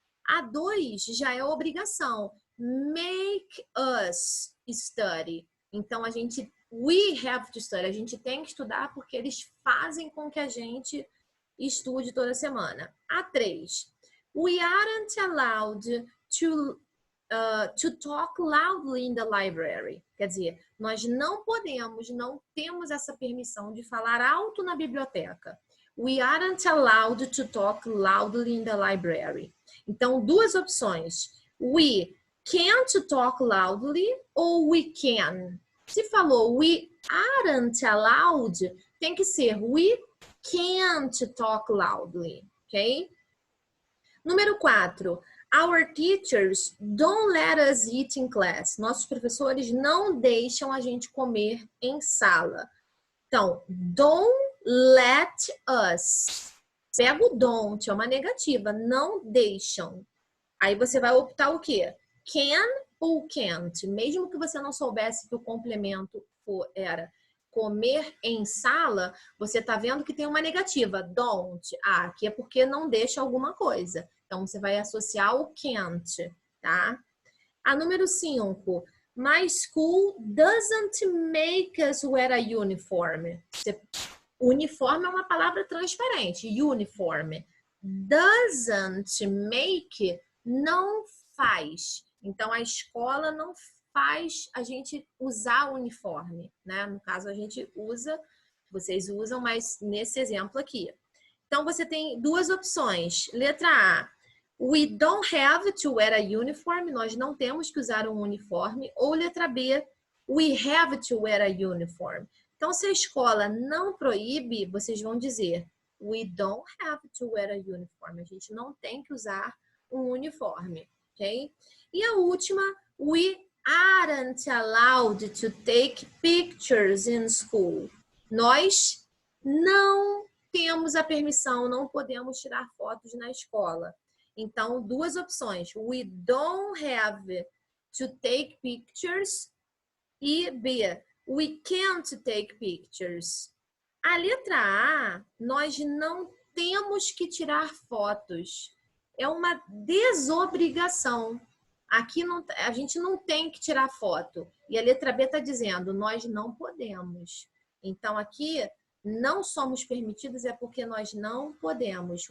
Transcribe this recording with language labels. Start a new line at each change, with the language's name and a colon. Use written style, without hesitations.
Portuguese: A 2 já é obrigação.
English: Make us study.
Portuguese: Então,
English: we have to study.
Portuguese: A gente tem que estudar porque eles fazem com que a gente estude toda semana. A 3.
English: We aren't allowed to talk loudly in the library.
Portuguese: Quer dizer, nós não temos essa permissão de falar alto na biblioteca.
English: We aren't allowed to talk loudly in the library.
Portuguese: Então, duas opções.
English: We can't talk loudly ou we can.
Portuguese: Se falou
English: we aren't allowed,
Portuguese: tem que ser
English: we can't talk loudly,
Portuguese: ok? Número 4.
English: Our teachers don't let us eat in class.
Portuguese: Nossos professores não deixam a gente comer em sala. Então,
English: don't let us.
Portuguese: Pega o don't, é uma negativa. Não deixam. Aí você vai optar o quê? Can ou can't. Mesmo que você não soubesse que o complemento era comer em sala, você está vendo que tem uma negativa. Don't. Ah, aqui é porque não deixa alguma coisa. Então, você vai associar o can't, tá? A número 5.
English: My school doesn't make us wear a uniform.
Portuguese: Uniforme é uma palavra transparente. Uniform.
English: Doesn't make,
Portuguese: não faz. Então, a escola não faz a gente usar o uniforme, né? No caso, a gente usa, vocês usam, mas nesse exemplo aqui. Então, você tem duas opções. Letra A,
English: we don't have to wear a uniform.
Portuguese: Nós não temos que usar um uniforme. Ou letra B,
English: we have to wear a uniform.
Portuguese: Então, se a escola não proíbe, vocês vão dizer
English: we don't have to wear a uniform.
Portuguese: A gente não tem que usar um uniforme, ok? E a última,
English: we aren't allowed to take pictures in school.
Portuguese: Nós não temos a permissão, não podemos tirar fotos na escola. Então, duas opções.
English: We don't have to take pictures
Portuguese: e B,
English: we can't take pictures.
Portuguese: A letra A, nós não temos que tirar fotos. É uma desobrigação. Aqui a gente não tem que tirar foto. E a letra B está dizendo, nós não podemos. Então, aqui, não somos permitidos é porque nós não podemos.